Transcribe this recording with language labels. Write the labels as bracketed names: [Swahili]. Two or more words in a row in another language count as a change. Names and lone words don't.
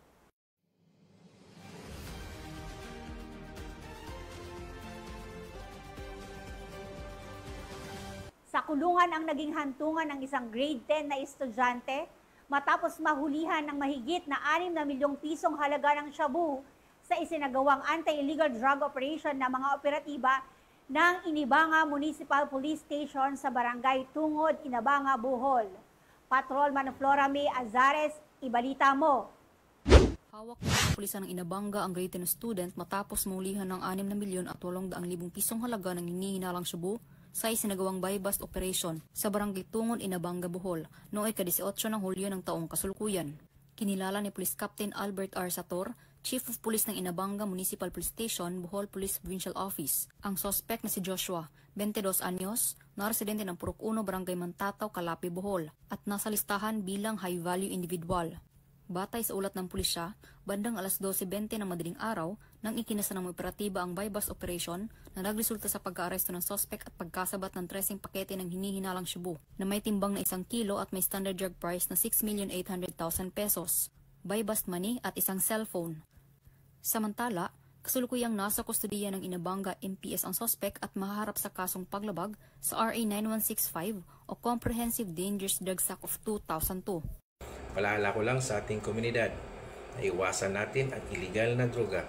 [Filipino] Sa kulungan ang naging hantungan ng isang grade 10 na estudyante matapos mahulihan ng mahigit na 6 na milyong pisong halaga ng shabu sa isinagawang [English] anti-illegal drug operation [Filipino] na mga operatiba ng Inabanga Municipal Police Station sa Barangay Tungod, Inabanga, Bohol. Patrolman Flora May Azares, ibalita mo. Hawak ng pulisan ng Inabanga ang [English] grade 10 student [Filipino] matapos mahulihan ng 6 na milyon at 800,000 pisong halaga ng hinihinalang shabu sa isinagawang [English] buy-bust operation [Filipino] sa Barangay Tungod, Inabanga, Bohol noong ika-18 ng Hulyo ng taong kasulukuyan. Kinilala ni Police Captain Albert R. Sator, [English] Chief of Police [Filipino] ng Inabanga Municipal Police Station, Bohol Police Provincial Office, ang suspect na si Joshua, 22 anyos, na residente ng Purok 1, Barangay Mantataw, Calape, Bohol, at nasa listahan bilang [English] high-value individual. [Filipino] Batay sa ulat ng pulisya, bandang alas 12:20 ng madaling araw, nang ikinasa ng operatiba ang [English] buy-bust operation [Filipino] na nagresulta sa pagka-aresto ng suspect at pagkasabat ng 13 pakete ng hinihinalang shabu na may timbang na 1 kilo at may [English] standard drug price [Filipino] na 6,800,000 pesos, [English] buy-bust money [Filipino] at isang cellphone. Samantala, kasulukuyang nasa kustudiya ng Inabanga MPS ang suspect at mahaharap sa kasong paglabag sa RA 9165 o Comprehensive Dangerous Drugs Act of 2002. Paalala ko lang sa ating komunidad na iwasan natin ang iligal na droga.